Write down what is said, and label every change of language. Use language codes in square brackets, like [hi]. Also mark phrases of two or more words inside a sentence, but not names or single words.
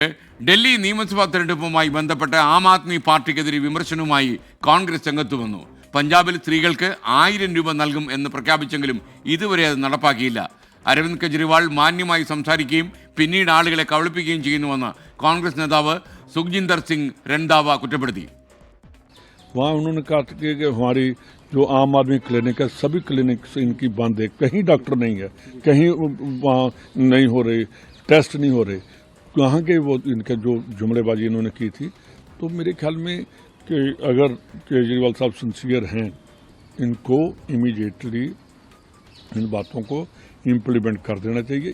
[ml] ഡൽഹി നിയമസഭാ തെരഞ്ഞെടുപ്പുമായി ബന്ധപ്പെട്ട് ആം ആദ്മി പാർട്ടിക്കെതിരെ വിമർശനവുമായി കോൺഗ്രസ് രംഗത്ത് വന്നു. പഞ്ചാബിൽ സ്ത്രീകൾക്ക് 1000 രൂപ നൽകും എന്ന് പ്രഖ്യാപിച്ചെങ്കിലും ഇതുവരെ അത് നടപ്പാക്കിയില്ല. അരവിന്ദ് കെജ്രിവാൾ മാന്യമായി സംസാരിക്കുകയും പിന്നീട് ആളുകളെ കബളിപ്പിക്കുകയും ചെയ്യുന്നുവെന്ന് കോൺഗ്രസ് നേതാവ് സുഖ്ജിന്ദർ സിംഗ് രൺദാവ കുറ്റപ്പെടുത്തി. [hi] वहाँ उन्होंने कहा कि हमारी जो आम आदमी क्लिनिक है, सभी क्लिनिक इनकी बंद है, कहीं डॉक्टर नहीं है, कहीं वहाँ नहीं हो रहे टेस्ट, नहीं हो रहे. कहाँ के वो इनका जो जुमलेबाजी इन्होंने की थी. तो मेरे ख्याल में कि अगर केजरीवाल साहब सिंसियर हैं, इनको इमीडिएटली इन बातों को इम्प्लीमेंट कर देना चाहिए.